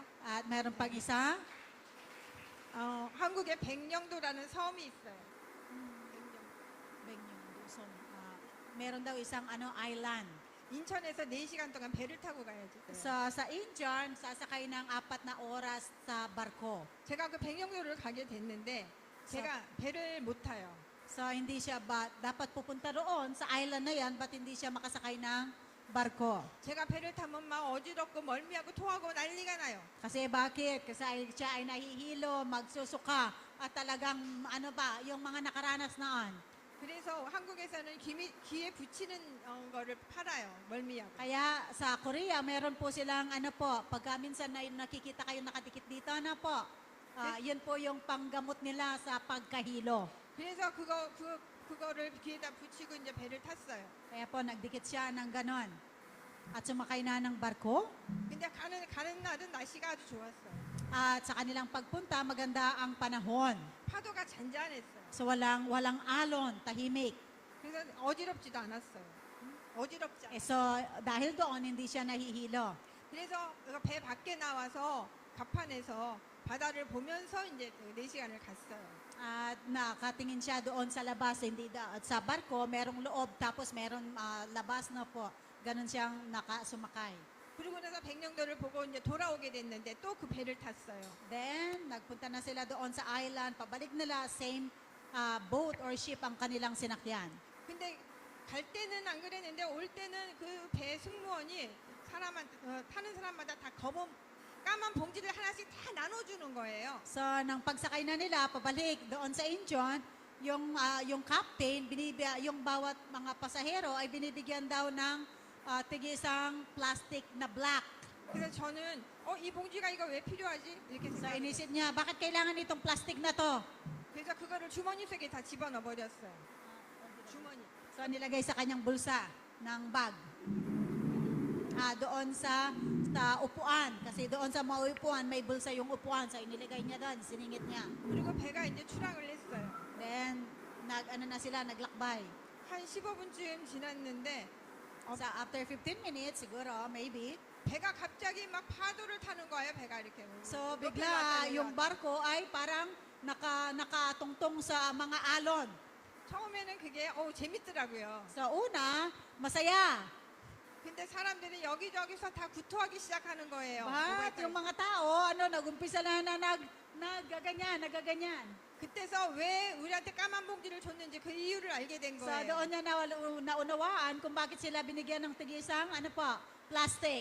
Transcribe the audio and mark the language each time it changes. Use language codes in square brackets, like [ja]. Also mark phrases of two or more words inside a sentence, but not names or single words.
[tl] At meron pang isa, [ko] 한국에 백령도라는 섬이 있어요. [tl] meron daw isang island. [ko] 인천에서 4시간 동안 배를 타고 가야지. [tl] So sa Incheon, sasakay ng 4 na oras sa barko. [ko] 제가 그 백령도를 가게 됐는데 제가 배를 못 타요. [tl] So, hindi siya dapat pupunta roon sa island na yan, ba't hindi siya makasakay ng barko? [ko] 제가 배를 타면 막 어지럽고 멀미하고 토하고 난리가 나요. [tl] Kasi bakit? Kasi siya ay nahihilo, magsusuka, at talagang yung mga nakaranas noon. [ko] 그래서 한국에서는 귀에 붙이는 거를 팔아요. 멀미하고. [tl] Kaya sa Korea, meron po silang pagka minsan na nakikita kayo nakadikit dito, yun po yung panggamot nila sa pagkahilo. [ko] 그래서 그거를 귀에다 붙이고 이제 배를 탔어요. [tl] Kaya po, nagdikit siya ng ganon. At sumakay na ng barko. [ko] 근데 가는 날은 날씨가 아주 좋았어요. [tl] At sa kanilang pagpunta, maganda ang panahon. [ko] 파도가 잔잔했어요. [tl] So walang alon, tahimik. [ko] 그래서 어지럽지도 않았어요. 어지럽지 않아요. [tl] So dahil doon, hindi siya nahihilo. [ko] 그래서 배 밖에 나와서 갑판에서 바다를 보면서 이제 4시간을 갔어요. [tl] At nakatingin siya doon sa labas, hindi at sa barko, merong loob, tapos merong labas na po. Ganon siyang nakasumakay. [ko] 그리고 나서 백령도를 보고 이제 돌아오게 됐는데 또 그 배를 탔어요. [tl] Then, nagpunta na sila doon sa island, pabalik nila, [en] same boat or ship [tl] ang kanilang sinakyan. [ko] 근데 갈 때는 안 그랬는데 올 때는 그 배 승무원이 타는 사람마다 다 까만 봉지를 하나씩 다 나눠주는 거예요. [tl] So, nang pagsakay na nila, pabalik doon sa Incheon, yung captain, yung bawat mga pasahero ay binibigyan daw ng tig-isang plastic na black. [ko] 그래서 저는 이 봉지가 이거 왜 필요하지? 이렇게 [tl] So, [ko] 생각했어요. [tl] inisip niya, bakit kailangan itong plastic na to? [ko] 그래서 그거를 주머니 속에 다 집어넣어 버렸어요. 주머니. [tl] So, nilagay sa kanyang bulsa ng bag. Doon sa upuan. Kasi doon sa mga upuan, may bulsa yung upuan. So, inilagay niya doon, siningit niya. [ko] 그리고 배가 이제 출항을 했어요. [tl] Then, naglakbay. [ko] 한 15분쯤 지났는데 [en] So, after 15 minutes, siguro, maybe, [ko] 배가 갑자기 막 파도를 타는 거예요. 배가 이렇게. [tl] so, [ko] 높이 [tl] bigla, [ko] 올라갔다 [tl] yung [ko] 내려갔다. [tl] barko ay parang nakatungtong sa mga alon. [ko] 처음에는 그게 재밌더라고요. [tl] So, una, masaya. [ko] 근데 사람들이 여기저기서 다 구토하기 시작하는 거예요. [tl] But yung mga tao, nagumpisa na nagaganyan. [ko] 그때서 왜 우리한테 까만 봉지를 줬는지 그 이유를 알게 된 [tl] So, [ko] 거예요. [tl] doon niya naunawaan kung bakit sila binigyan ng tig-isang, plastic.